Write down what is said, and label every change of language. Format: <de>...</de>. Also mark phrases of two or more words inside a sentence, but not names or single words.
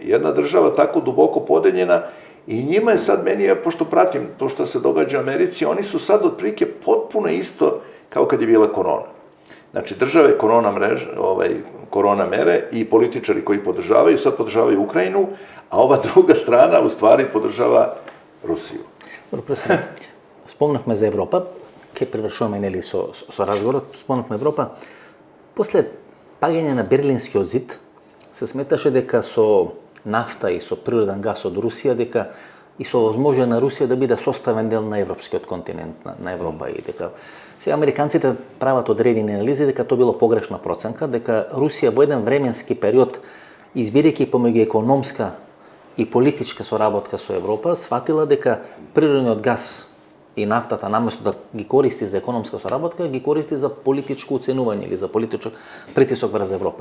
<sr>Jedna država tako duboko podeljena i njima je sad, meni je, pošto pratim to što se događa u Americi, oni su sad otprilike potpuno isto kao kad je bila korona. Znači, države korona mere i političari koji podržavaju, sad podržavaju Ukrajinu, a ova druga strana u stvari podržava Rusiju. Dobro, prosim,</sr> <mk>spomnахме за Европа, ке привршуваме нели со разговорот, спомнахме Европа. После паѓање на Берлинскиот зид, се сметаше дека со нафта и со природен газ од Русија, дека и со возможно на Русија да биде составен дел на европскиот континент, на Европа и дека сега американците прават одредени анализи дека тоа било погрешна проценка, дека Русија во еден временски период, избирајќи помеѓу економска и политичка соработка со Европа, сватила дека природниот газ и нафтата, наместо да ги користи за економска соработка, ги користи за политичко оценување или за политичок притисок врз Европа.</mk>